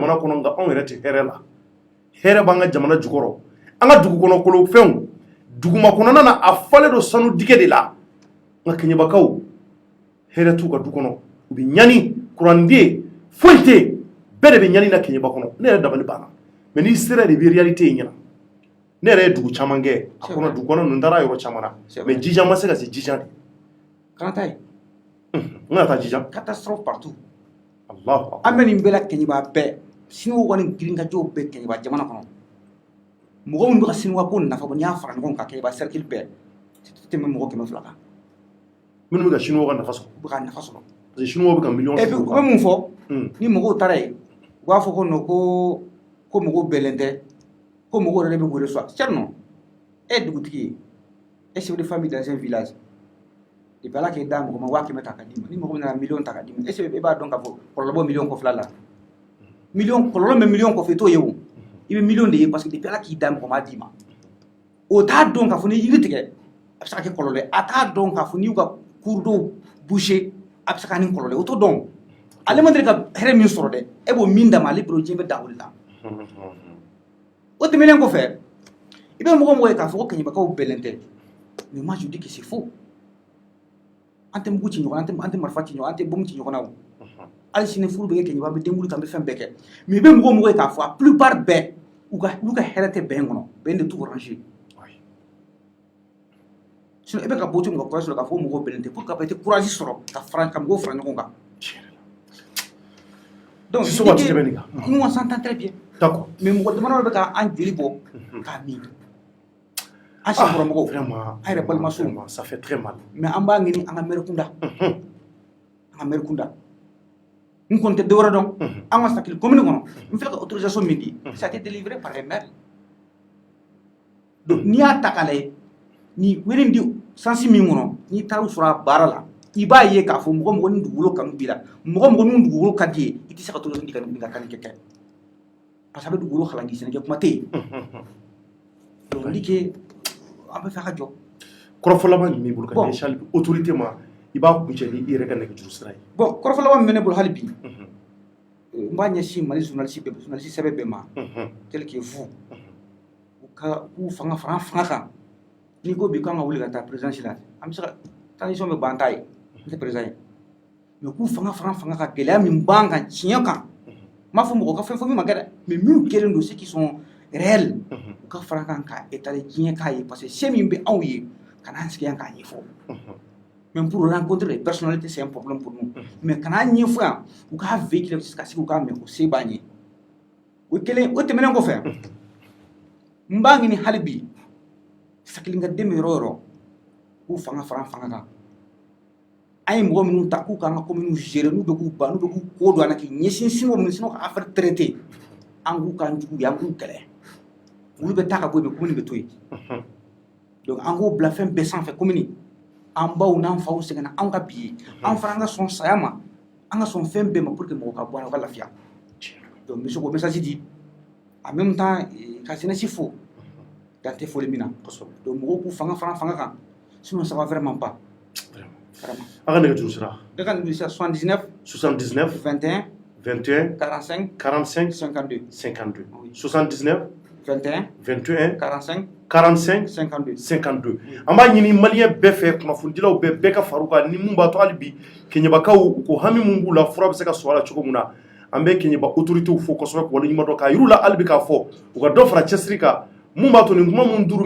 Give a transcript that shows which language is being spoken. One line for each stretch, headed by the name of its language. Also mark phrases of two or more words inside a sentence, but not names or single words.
Bambara: jamana kɔnɔ nka anw yɛrɛ tɛ hɛrɛ la hɛrɛ b'an ka jamana jukɔrɔ an ka dugukɔnɔ kolofɛnw duguma kɔnɔna na a falen don sanu dingɛ de la nka Keɲebakaw hɛrɛ t'u ka du kɔnɔ u bɛ ɲani kuranden foyi tɛ yen bɛɛ de bɛ ɲani na Keɲeba kɔnɔ ne yɛrɛ dabali banna mais n'i sera de i bɛ réalité ye ɲɛna ne yɛrɛ ye dugu caman kɛ a kɔnɔ dugu kɔnɔ ninnu taara yɔrɔ caman na mais Jijan ma se ka se Jijan de kana taa yen n kana taa Jijan
French: catastrophe partout
Bambara: Allah an bɛ nin bɛɛ la Keɲeba bɛɛ siniwaw kɔni girinkajɔw bɛɛ Keɲeba jamana kɔnɔ mɔgɔ minnu bɛ ka siniwa ko nafa bɔ n'i y'a fara ɲɔgɔn kan Keɲeba cercle bɛɛ tɛmɛ mɔgɔ 200 kan minnu bɛ ka siniwaw ka nafa sɔrɔ u bɛ ka nafa sɔrɔ
French: parce que
Bambara: siniwaw bɛ ka miliyɔn
French: et puis
Bambara: u bɛ mun fɔ ni mɔgɔw taara yen u b'a fɔ ko non ko mɔgɔw bɛɛlen tɛ ko mɔgɔw yɛrɛ bɛ wele so cɛ non e ye dugutigi ye e
French: chef de famille dans un village depuis
Bambara: Ala k'e da mɔgɔ ma 500 ta ka d'i ma ni mɔgɔ min nana miliyɔn ta ka d'i ma
French: est ce que
Bambara: e b'a dɔn k'a fɔ kɔlɔlɔ bɔ miliyɔn kɔfɛla la kɔlɔlɔ bɛ miliyɔn kɔfɛ i t'o ye o i bɛ miliyɔn de ye
French: parce que depuis
Bambara: Ala k'i da mɔgɔ ma d'i ma o t'a dɔn k'a fɔ ni yiri tigɛ a bɛ se ka kɛ kɔlɔlɔ ye a t'a dɔn k'a fɔ n'i y'u ka
French: cours d'eau boucher
Bambara: a bɛ se ka nin kɔlɔlɔ ye o t'o dɔn ale ma deli ka hɛrɛ min sɔrɔ dɛ e b'o min d'a ma ale bolo diɲɛ bɛ da o de la o tɛmɛnen kɔfɛ i bɛ mɔgɔ ye k'a fɔ ko Keɲebakaw bɛɛlen tɛ
French: mais moi je dis que c'est faux
Bambara: an tɛ mugu ci ɲɔgɔn na an tɛ marifa ci ɲɔgɔn na an tɛ bombe ci ɲɔgɔn na o hali sini furu bɛ kɛ Keɲeba an bɛ denkundi kan an bɛ fɛn bɛɛ kɛ mais i bɛ mɔgɔ ye k'a fɔ a plupart bɛɛ olu ka hɛrɛ tɛ bɛn kɔnɔ bɛn de t'u ranger sinon e bɛ ka bɔ cogo min ka courage sɔrɔ k'a fɔ mɔgɔw bɛnnen tɛ
French: pour que
Bambara: i tɛ courage sɔrɔ ka mɔgɔw fara ɲɔgɔn kan
French: donc nous on s'entend très bien d'accord
Bambara: mais mɔgɔ dama bɛ k'an joli bɔ k'a min an senkɔrɔ mɔgɔw an yɛrɛ balimaso
French: ça fait très mal
Bambara: mais an b'a ɲini an ka maire kunda n kɔni tɛ dɔwɛrɛ dɔn an ka Sitakili commune kɔnɔ n filɛ ka autorisation min di
French: ça a été délivré par les maires donc
Bambara: n'i y'a ta k'a lajɛ ni wele di sansi min kɔnɔ n'i taara u sɔrɔ a baara la i b'a ye k'a fɔ mɔgɔ ni dugukolo kanu b'i la mɔgɔ ni dugukolo ka di ye i tɛ se ka autorisation di ka nin kɛ
French: parce que
Bambara: a bɛ dugukolo halaki sɛnɛkɛ kuma tɛ yen donc n
French: dit que
Bambara: an bɛ fɛ ka jɔ kɔrɔfɔlama min b'i bolo ka ɲɛsin autorité ma i b'a kuncɛ ni i yɛrɛ ka nɛgɛjuru sira ye bon kɔrɔfɔlama min bɛ ne bolo hali bi n b'a ɲɛsin Mali journaliste sɛbɛn bɛɛ ma
French: tel que vous
Bambara: k'u fanga fara an fanga kan n'i ko bi k'an ka wuli ka taa présidence la an bɛ se ka transition bɛ ban ta ye n tɛ président ye mais k'u fanga fara an fanga kan gɛlɛya min b'an kan tiɲɛ kan n m'a fɔ mɔgɔ ka fɛn fɔ min ma kɛ dɛ mais minnu kɛlen don
French: ceux qui sont réels
Bambara: u ka fara kan ka étaler diɲɛ k'a ye parce que se min bɛ anw ye ka n'an sigi yan k'a ɲɛfɔ
French: même pour rencontrer les personnalités c'est un problème pour nous
Bambara: mais ka n'an ɲɛfɔ yan u k'a véhiculer ka sigi u k'a mɛn o se b'an ye o kelen o tɛmɛnen kɔfɛ n b'a ɲini hali bi Sitakili ka den bɛ yɔrɔ o yɔrɔ k'u fanga fara an fanga kan an ye mɔgɔ minnu ta k'u k'an ka commune gérer n'u bɛ k'u ban n'u bɛ k'u ko don an na k'i ɲɛsin siniwaw minnu sinon ka affaire traiter an k'u k'an jugu ye an k'u kɛlɛ olu bɛ taa ka bɔ yen commune bɛ to yen donc an k'o bila fɛn bɛɛ sanfɛ commune an baw n'an faw sɛgɛnna an ka bi ye an fana an ka sɔn saya ma an ka sɔn fɛn bɛɛ ma
French: pour que
Bambara: mɔgɔ ka bɔ an na u ka lafiya donc bɛ se k'o message di
French: en même temps
Bambara: ka jeunesse fo dan tɛ foli min na donc mɔgɔw k'u fanga fara fanga kan
French: sinon ça va vraiment pas vraiment
Bambara: a ka nɛgɛjuru sira ne ka nɛgɛjuru sira 79 21 45 52 79 21 45 52 an b'a ɲini maliyɛn bɛɛ fɛ kunnafonidilaw bɛɛ ka far'u kan ni mun b'a to hali bi keɲebakaw ko hami mun b'u la fura bɛ se ka sɔrɔ a la cogo min na an bɛ keɲeba autoritéw fo kosɛbɛ k'u waleɲuman dɔn k'a yir'u la hali bi k'a fɔ u ka dɔ fara cɛsiri kan mun b'a to nin kuma mun duru bɛ